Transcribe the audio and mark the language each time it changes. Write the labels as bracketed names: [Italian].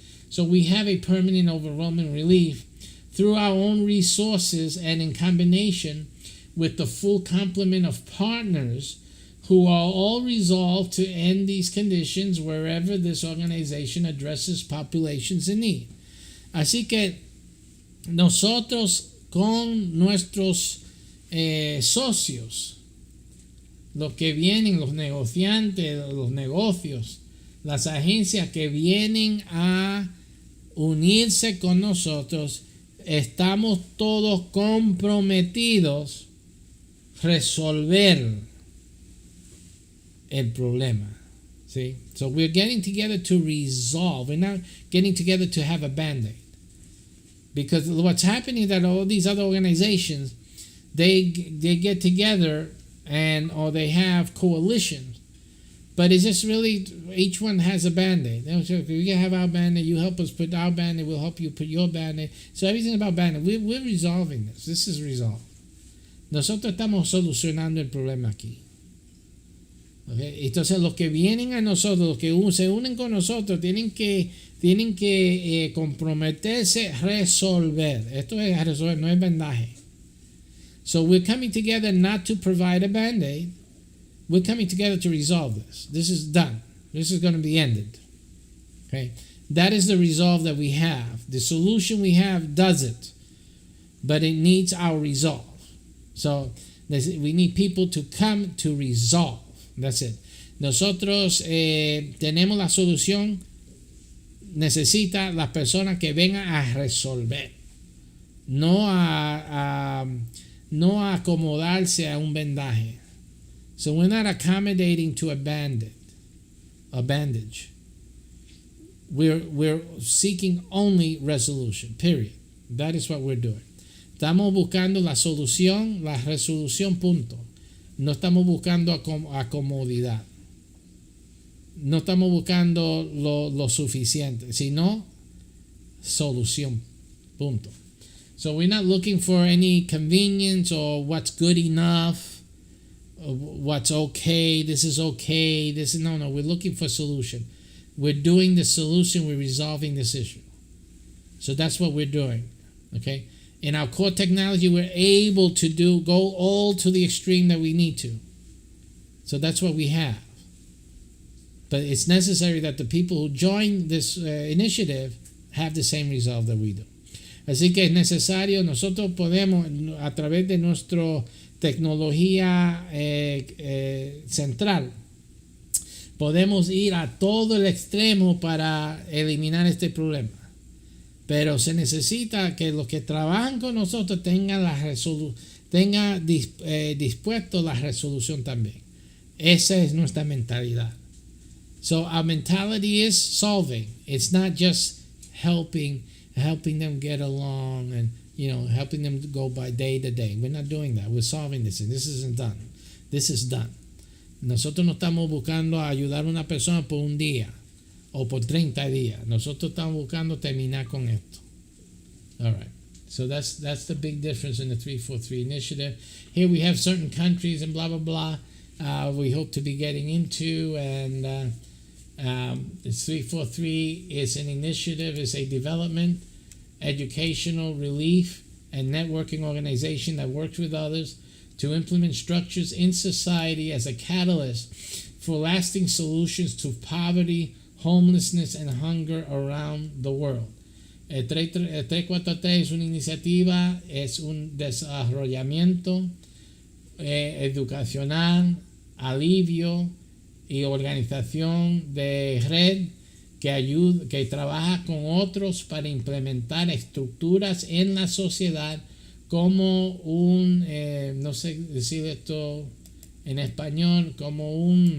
[English] So we have a permanent overwhelming relief through our own resources and in combination with the full complement of partners who are all resolved to end these conditions wherever this organization addresses populations in need. [Spanish] Así que nosotros con nuestros socios, los que vienen, los negociantes, los negocios, las agencias que vienen a unirse con nosotros, estamos todos comprometidos resolver el problema. [English] See? So we're getting together to resolve. We're not getting together to have a band-aid. Because what's happening is that all these other organizations, they get together or they have coalitions. But it's just really, each one has a band-aid. We can have our band-aid, you help us put our band-aid, we'll help you put your band-aid. So everything about band-aid, we're resolving this. This is resolved. [Spanish] Nosotros estamos solucionando el problema aquí. Okay? Entonces los que vienen a nosotros, los que se unen con nosotros, tienen que comprometerse a resolver. Esto es resolver, no es vendaje. [English] So we're coming together not to provide a band-aid. We're coming together to resolve this. This is done. This is going to be ended. Okay? That is the resolve that we have. The solution we have does it. But it needs our resolve. So we need people to come to resolve. That's it. [Spanish] Nosotros tenemos la solución. Necesita las personas que vengan a resolver. No a acomodarse a un vendaje. [English] So we're not accommodating to a bandage. We're seeking only resolution, period. That is what we're doing. [Spanish] Estamos buscando la solución, la resolución, punto. No estamos buscando acomodidad. No estamos buscando lo suficiente, sino solución, punto. [English] So we're not looking for any convenience or what's good enough, or what's okay, this is okay, this is no, we're looking for solution. We're doing the solution, we're resolving this issue. So that's what we're doing, okay? In our core technology, we're able to go all to the extreme that we need to. So that's what we have. But it's necessary that the people who join this initiative have the same resolve that we do. [Spanish] Así que es necesario, nosotros podemos, a través de nuestra tecnología central, podemos ir a todo el extremo para eliminar este problema. Pero se necesita que los que trabajan con nosotros tengan dispuesto la resolución también. Esa es nuestra mentalidad. [English] So our mentality is solving. It's not just helping them get along and helping them to go by day to day. We're not doing that. We're solving this, and this isn't done. This is done. [Spanish] Nosotros no estamos buscando ayudar a una persona por un día o por 30 días. Nosotros estamos buscando terminar con esto. [English] All right. So that's the big difference in the 343 initiative. Here we have certain countries and blah, blah, blah. We hope to be getting into, and the 343 is an initiative, is a development, educational, relief, and networking organization that works with others to implement structures in society as a catalyst for lasting solutions to poverty, homelessness, and hunger around the world. [Spanish] El 343 es una iniciativa, es un desarrollamiento educacional, alivio y organización de red que trabaja con otros para implementar estructuras en la sociedad como no sé decir esto en español, como